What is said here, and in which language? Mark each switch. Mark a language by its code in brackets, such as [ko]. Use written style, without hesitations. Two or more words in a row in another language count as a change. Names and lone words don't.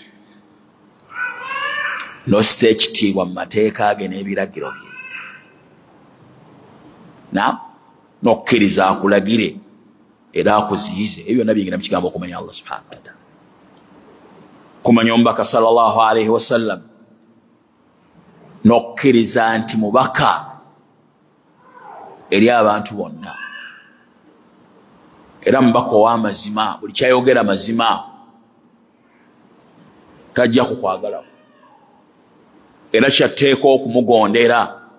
[lg] n'ossa ekitiibwa mu mateeka ge n'ebiragiro bye n'okkiriza akulagire era akuziyize ebyo byonna biyingira mu kigambo okumanya Allah [ar] سبحانه وتعالى [lg] kumanya omubaka [ar] صلى الله عليه وسلم [lg] n'okkiriza nti mubaka eri abantu bonna era mubaka ow'amazima buli kyayogera mazima tajja kukwagala era kyatteeka okumugondera